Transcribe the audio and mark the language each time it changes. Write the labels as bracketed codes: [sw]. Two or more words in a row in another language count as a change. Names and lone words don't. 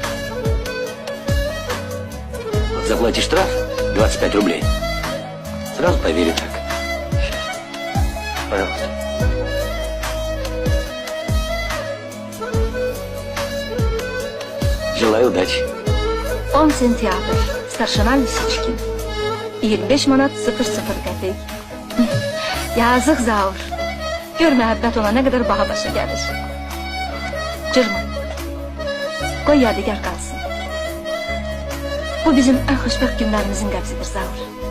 [ru] Вот заплатишь штраф 25 рублей. Сразу поверю так. Пожалуйста. Желаю удачи. [az] 10 sentyabr. Starşina Lisiçkin. 25 manat 00 qəpik. Yazıq Zaur. Gör məhəbbət ona nə qədər baha başa gəlir. Cırma. Qoy yadigar qalsın. Bu bizim ən xoşbəxt günlərimizin qəbzidir Zaur.